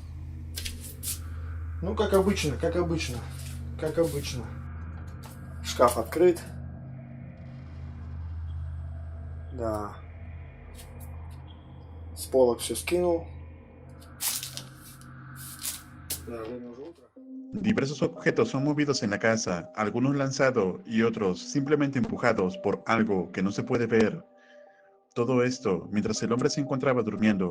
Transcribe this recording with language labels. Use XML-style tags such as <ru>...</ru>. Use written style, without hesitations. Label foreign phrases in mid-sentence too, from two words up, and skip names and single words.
<ru>Ну, как обычно, как обычно. Как обычно. Шкаф открыт. Да. С полок все скинул. Да, время уже утро.</ru> <es>Diversos objetos son movidos en la casa, algunos lanzados y otros simplemente empujados por algo que no se puede ver. Todo esto mientras el hombre se encontraba durmiendo.</es>